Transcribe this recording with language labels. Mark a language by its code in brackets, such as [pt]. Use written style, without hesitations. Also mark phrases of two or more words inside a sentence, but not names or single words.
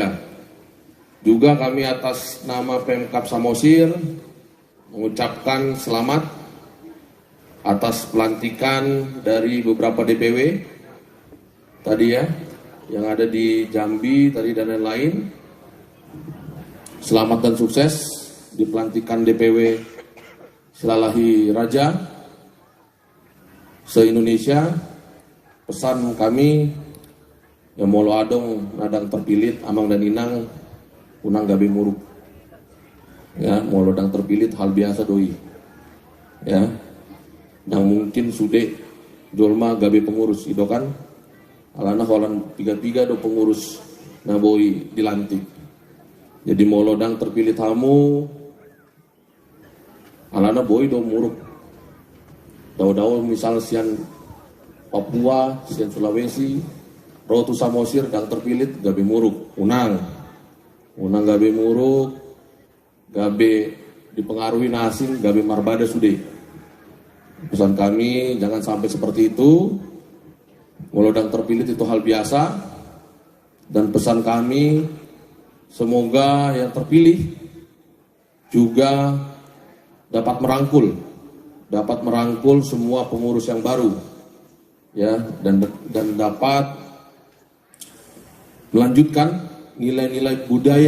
[id] Juga kami atas nama Pemkab Samosir mengucapkan selamat atas pelantikan dari beberapa DPW tadi ya, yang ada di Jambi tadi dan lain-lain. Selamat dan sukses di pelantikan DPW Silalahi Raja se-Indonesia. Pesan kami, ya [bbc] molo adong nadang terpilit amang dan inang unang gabe muruk. Ya, molo dang terpilit [id] hal biasa [bbc] doi. [id] Ya. Yang mungkin [bbc] sude jolma gabe [id] pengurus itu kan. [bbc] Alana holan tiga-tiga do pengurus naboi dilantik. Jadi molo dang terpilit hamu alana boy do muruk. Daw-daw misal sian Papua, sian Sulawesi, Rotu Samosir dang terpilit gabe muruk, unang gabe muruk, gabe dipengaruhi nasin, gabe marbada sude. [id] Pesan kami jangan sampai seperti itu. Walau [bbc] dang terpilit [id] itu hal biasa. Dan pesan kami semoga yang terpilih juga dapat merangkul semua pengurus yang baru, ya, dan dapat melanjutkan nilai-nilai budaya.